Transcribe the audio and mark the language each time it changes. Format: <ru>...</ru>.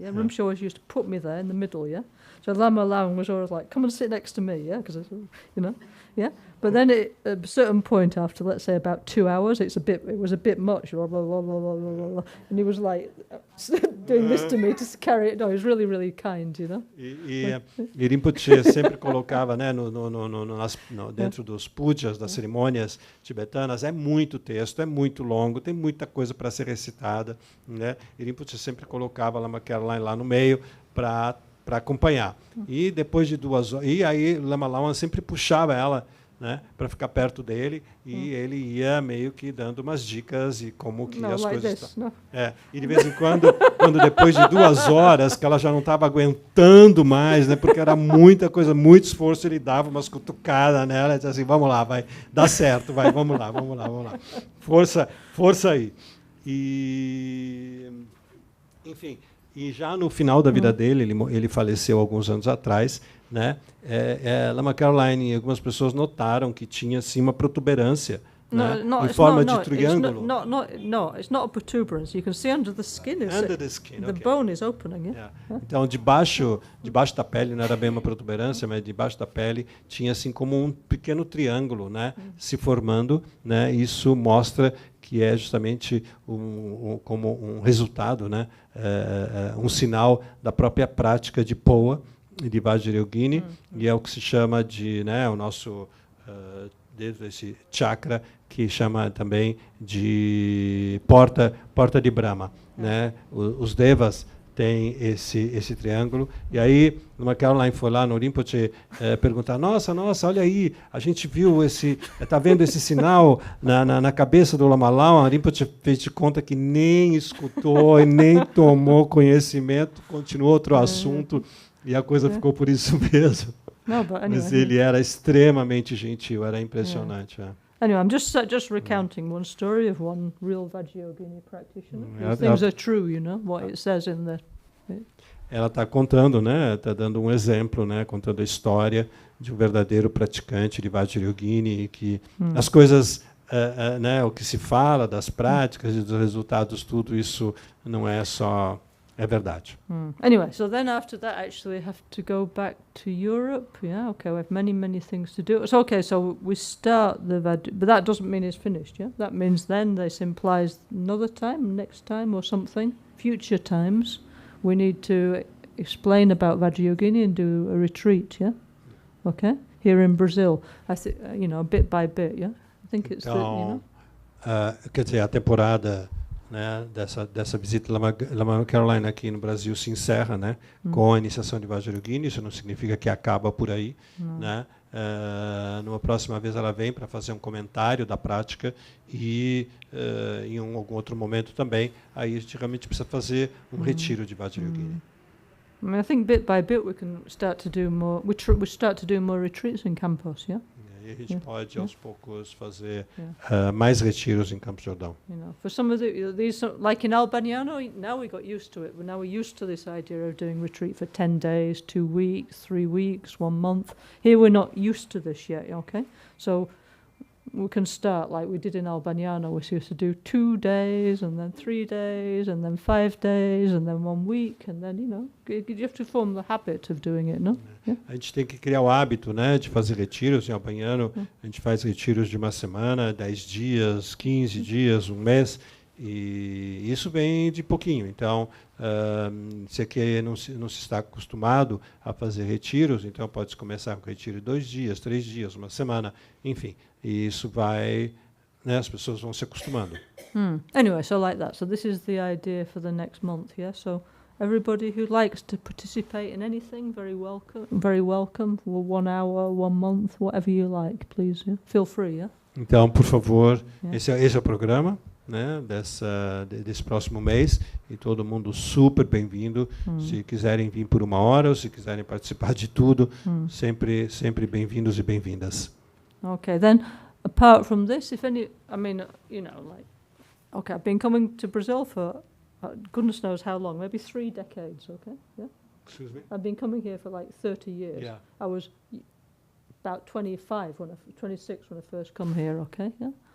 <en>Yeah, Rinpoche always used to put me there in the middle, yeah? So Lama Lawan was always like, come and sit next to me, yeah? Because, yeah? But then at a certain point after, let's say, about 2 hours, it was a bit much, blah, blah, blah, blah, blah, blah, blah. And he was like doing this to me to carry it. No, he was really, really kind,</en> <pt>E Rinpoche sempre colocava, né, dentro dos pujas, das cerimônias tibetanas, é muito texto, é muito longo, tem muita coisa para ser recitada, né? E Rinpoche sempre colocava Lama Caroline lá no meio para acompanhar. E depois de 2 horas, e aí Lama Lawan sempre puxava ela, né, para ficar perto dele, e ele ia meio que dando umas dicas e como que as coisas estão. E de vez em quando depois de 2 horas, que ela já não estava aguentando mais, né, porque era muita coisa, muito esforço, ele dava umas cutucadas nela, e dizia assim, vamos lá, vai, dá certo, vai, vamos lá. Força aí. E, enfim, e já no final da vida dele, ele faleceu alguns anos atrás, né? Lama Caroline, algumas pessoas notaram que tinha assim uma protuberância, né? Em forma de triângulo.</pt> <en>No, it's not a protuberance. You can see under the skin. The bone is opening. Yeah?</en> <pt>Então, debaixo da pele, não era bem uma protuberância, mas debaixo da pele tinha assim como um pequeno triângulo, né? Se formando, né? Isso mostra que é justamente como um resultado, né? Um sinal da própria prática de POA, de Vajrayogini, e é o que se chama de, né, o nosso esse chakra, que chama também de porta de Brahma, né? Os devas têm esse triângulo, e aí Lama Caroline foi lá no Rinpoche perguntar, nossa, olha aí, a gente viu está vendo esse sinal na cabeça do Lama Lawan. Rinpoche fez de conta que nem escutou e nem tomou conhecimento, continuou outro assunto, e a coisa ficou por isso mesmo.</pt> <en>No, but anyway,</en> <pt>mas ele era extremamente gentil, era impressionante.</pt> <en>Anyway, I'm just recounting one story of one real Vajrayogini practitioner. These things are true, what it says in the...</en> <pt>Ela está contando, né? Está dando um exemplo, né? Contando a história de um verdadeiro praticante de Vajrayogini, e que as coisas, né? O que se fala das práticas e dos resultados, tudo isso não é só... É verdade.</pt> <en>Anyway, so then after that, actually, we have to go back to Europe. Yeah, okay, we have many things to do. So, okay, so we start but that doesn't mean it's finished, yeah? That means then this implies another time, next time or something, future times, we need to explain about Vajrayogini and do a retreat, yeah? Okay? Here in Brazil, I think, bit by bit, yeah? I think it's</en> <pt>então, quer dizer, a temporada... Né, dessa visita Lama Caroline aqui no Brasil se encerra, né, com a iniciação de Vajrayogini. Isso não significa que acaba por aí, né? Numa próxima vez ela vem para fazer um comentário da prática, e em algum outro momento também aí a gente realmente precisa fazer um retiro de Vajrayogini.</pt> <en>I think bit by bit we can start to do more. We start to do more retreats in campus, yeah.</en> <pt>E a gente pode aos poucos fazer mais retiros em Campos Jordão.</pt> <en>For some of these, like in Albania, now we got used to it. Now we're used to this idea of doing retreat for 10 days, 2 weeks, 3 weeks, 1 month. Here we're not used to this yet. Okay, so we can start like we did in Albaniano. We used to do 2 days, and then 3 days, and then 5 days, and then 1 week, and then, you have to form the habit of doing it, no? Yeah?</en> <pt>A gente tem que criar o hábito, né, de fazer retiros. Em albaniano, a gente faz retiros de uma semana, 10 dias, 15 dias, um mês, e isso vem de pouquinho. Então, se aqui não se está acostumado a fazer retiros, então pode começar com retiro de 2 dias, 3 dias, uma semana, enfim. E isso vai, né, as pessoas vão se acostumando.</pt> <en>Anyway, so like that. So this is the idea for the next month, yeah? So everybody who likes to participate in anything, very welcome. Very welcome. 1 hour, 1 month, whatever you like, please. Yeah? Feel free, yeah?</en> <pt>Então, por favor,</pt> <en>Yeah.</en> <pt>esse é o programa, né, desse próximo mês, e todo mundo super bem-vindo. Se quiserem vir por 1 hora, ou se quiserem participar de tudo, sempre bem-vindos e bem-vindas.</pt> <en>Okay, then apart from this, if any, I mean, okay, I've been coming to Brazil for goodness knows how long, maybe 3 decades, okay? Yeah? Excuse me? I've been coming here for like 30 years. Yeah. I was about 26 when I first come here, okay? Yeah.</en>